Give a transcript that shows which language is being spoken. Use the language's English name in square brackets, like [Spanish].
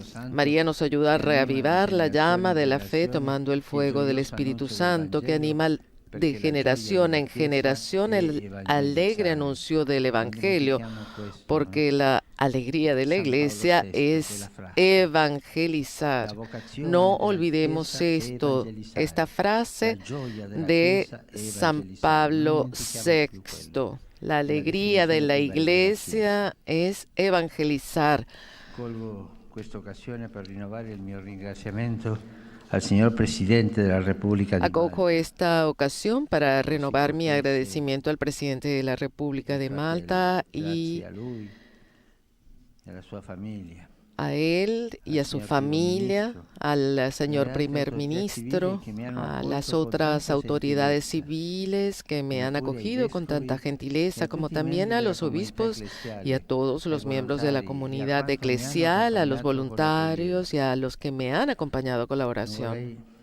[Spanish] María nos ayuda a reavivar la llama de la fe tomando el fuego del Espíritu Santo que anima de generación en generación el alegre anuncio del Evangelio, porque la alegría de la Iglesia es evangelizar. No olvidemos esta frase de San Pablo VI. La alegría de la Iglesia es evangelizar. [Italian] questa occasione per rinnovare il mio ringraziamento al signor Presidente della Repubblica di [Spanish] Acojo [Italian] Malta, [Spanish] esta ocasión para renovar mi agradecimiento al presidente de la República de Malta y [Italian] grazie a lui e alla sua famiglia. [Spanish] a él y a su familia, al señor primer ministro, a las otras autoridades civiles que me han acogido con tanta gentileza, como también a los obispos y a todos los miembros de la comunidad eclesial, a los voluntarios y a los que me han acompañado con la oración.